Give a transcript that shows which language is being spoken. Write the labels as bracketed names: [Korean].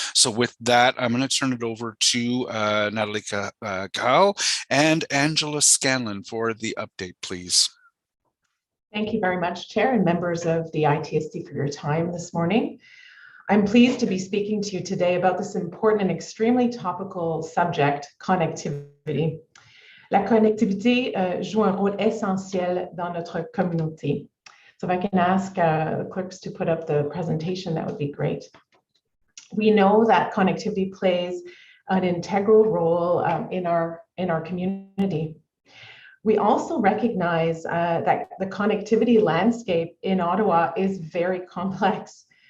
[English] So with that, I'm going to turn it over to Natalie Cahal and Angela Scanlon for the update, please. Thank you very much, Chair and members of the ITSC for your time this morning. I'm pleased to be speaking to you today about this important and extremely topical subject, connectivity. [French] La connectivité joue un rôle essentiel dans notre communauté. [English] So if I can ask the clerks to put up the presentation, that would be great. We know that connectivity plays an integral role in our community. We also recognize that the connectivity landscape in Ottawa is very complex.